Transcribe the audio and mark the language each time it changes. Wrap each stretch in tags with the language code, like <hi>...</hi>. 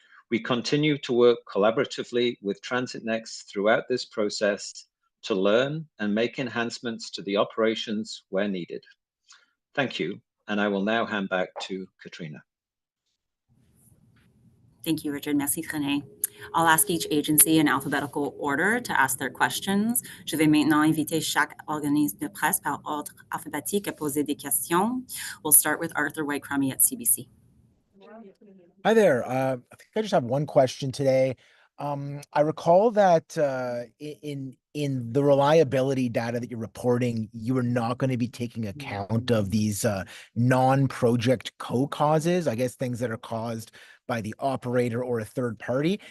<en>We continue to work collaboratively with Transit Next throughout this process to learn and make enhancements to the operations where needed. Thank you, and I will now hand back to Katrina. Thank you, Richard. Merci, René. I'll ask each agency in alphabetical order to ask their questions.</en> <fr>Je vais maintenant inviter chaque organisme de presse par ordre alphabétique à poser des questions.</fr> <en>We'll start with Arthur White-Crummy at CBC. Hi there. I think I just have one question today. I recall that in the reliability data that you're reporting, you are not going to be taking account of these non-project co-causes, I guess things that are caused by the operator or a third party.</en>